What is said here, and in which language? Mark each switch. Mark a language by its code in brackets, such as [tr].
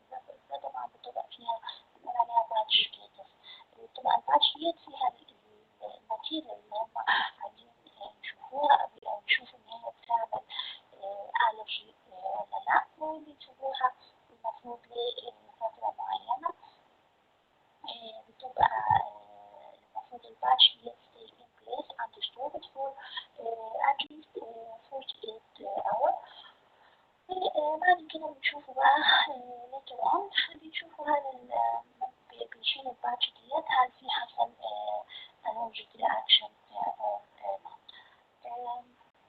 [ar] ده طبعا بتبقى فيها بنقول عليها باتش كده، بتبقى الباتش ديت فيها الماتيريال اللي هم عايزين يشوفوها أو يشوفوا إن هي بتعمل ألرجي ولا لأ، وبيسيبوها المفروض لفترة معينة. بتبقى المفروض الباتش ديت [en] stay in place and stored for at least 48 hours. [ar] بعد كده بنشوفوا بقى [en] later on [ar] بنشوفوا هل بيشيل الباتش ديت هل في حصل [en] allergic reaction or not.